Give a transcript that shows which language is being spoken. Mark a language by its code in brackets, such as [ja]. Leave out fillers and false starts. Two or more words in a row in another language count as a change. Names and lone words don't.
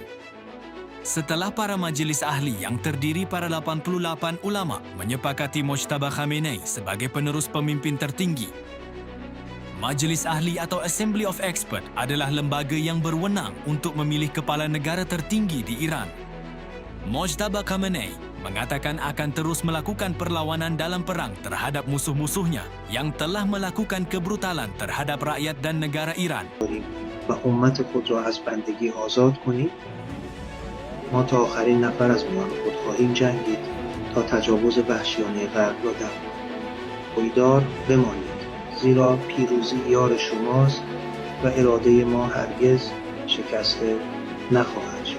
[id] Setelah para majlis ahli yang terdiri para 88 ulama menyepakati Mojtaba Khamenei sebagai penerus pemimpin tertinggi, Majlis Ahli atau [en] Assembly of Expert [id] adalah lembaga yang berwenang untuk memilih kepala negara tertinggi di Iran. Mojtaba Khamenei mengatakan akan terus melakukan perlawanan dalam perang terhadap musuh-musuhnya yang telah melakukan kebrutalan terhadap rakyat dan negara Iran. [fa] و امت خود را از بندگی آزاد کنید. ما تا آخرین نفر از میان خود خواهیم جنگید تا تجاوز وحشیانه غرب را درمان کنیم. پایدار بمانید، زیرا پیروزی یار شماست و اراده ما هرگز شکسته نخواهد.